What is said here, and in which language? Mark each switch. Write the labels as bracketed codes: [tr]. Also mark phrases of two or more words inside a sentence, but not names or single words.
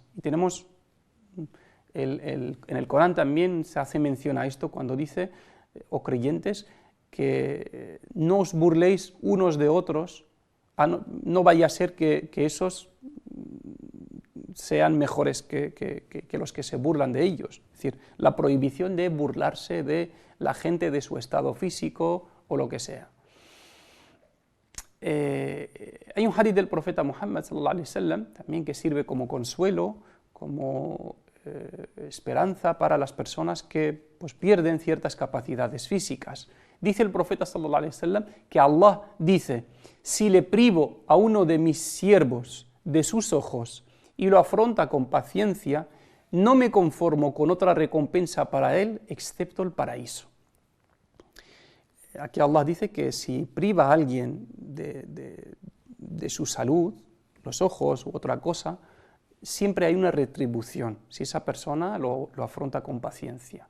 [es] Y tenemos, en el Corán también se hace mención a esto cuando dice: oh creyentes, que no os burléis unos de otros, no vaya a ser que esos sean mejores que los que se burlan de ellos. Es decir, la prohibición de burlarse de la gente de su estado físico o lo que sea. Hay un hadith del profeta Muhammad [ar] صلى الله عليه وسلم [es] también que sirve como consuelo, como esperanza para las personas que pues, pierden ciertas capacidades físicas. Dice el profeta [ar] صلى الله عليه وسلم [es] que Allah dice: si le privo a uno de mis siervos de sus ojos y lo afronta con paciencia, no me conformo con otra recompensa para él excepto el paraíso. Aquí Allah dice que si priva a alguien de su salud, los ojos u otra cosa, siempre hay una retribución si esa persona lo afronta con paciencia.